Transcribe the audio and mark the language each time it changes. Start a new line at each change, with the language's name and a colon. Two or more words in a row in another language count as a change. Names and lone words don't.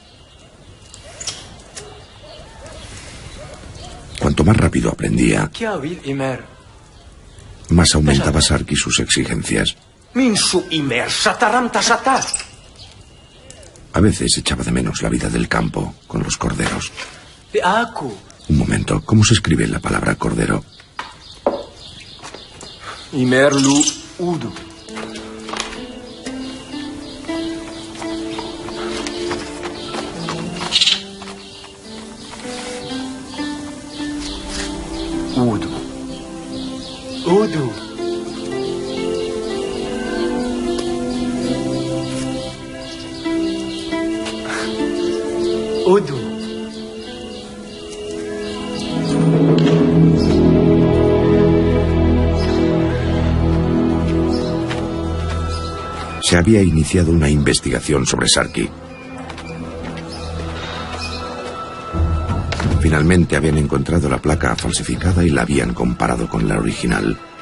Spanish: Cuanto más rápido aprendía, más aumentaba Sarki sus exigencias. A veces echaba de menos la vida del campo con los corderos. Un momento, ¿cómo se escribe la palabra cordero? Imerlu udu. Udu. Udu. Udu. Se había iniciado una investigación sobre Sarki. Finalmente habían encontrado la placa falsificada y la habían comparado con la original.